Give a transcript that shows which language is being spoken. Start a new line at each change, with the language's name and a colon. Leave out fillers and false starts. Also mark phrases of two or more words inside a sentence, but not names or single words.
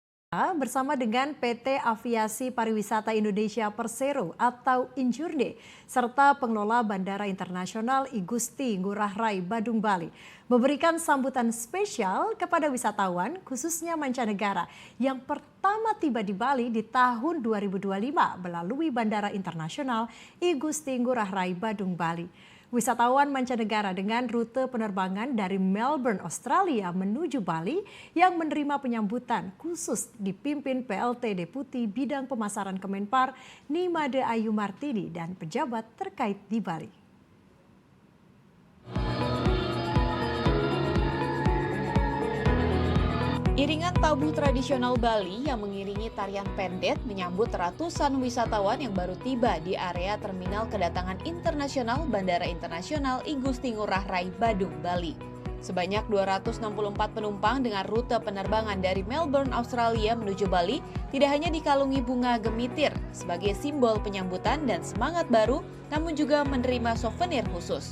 Indonesian: Bersama dengan PT Aviasi Pariwisata Indonesia Persero atau Injurne serta pengelola Bandara Internasional I Gusti Ngurah Rai Badung Bali memberikan sambutan spesial kepada wisatawan khususnya mancanegara yang pertama tiba di Bali di tahun 2025 melalui Bandara Internasional I Gusti Ngurah Rai Badung Bali. Wisatawan mancanegara dengan rute penerbangan dari Melbourne, Australia menuju Bali yang menerima penyambutan khusus dipimpin PLT Deputi Bidang Pemasaran Kemenpar Nimade Ayu Martini dan pejabat terkait di Bali. Iringan tabuh tradisional Bali yang mengiringi tarian pendet menyambut ratusan wisatawan yang baru tiba di area terminal kedatangan internasional Bandara Internasional I Gusti Ngurah Rai Badung Bali. Sebanyak 264 penumpang dengan rute penerbangan dari Melbourne, Australia menuju Bali tidak hanya dikalungi bunga gemitir sebagai simbol penyambutan dan semangat baru, namun juga menerima souvenir khusus.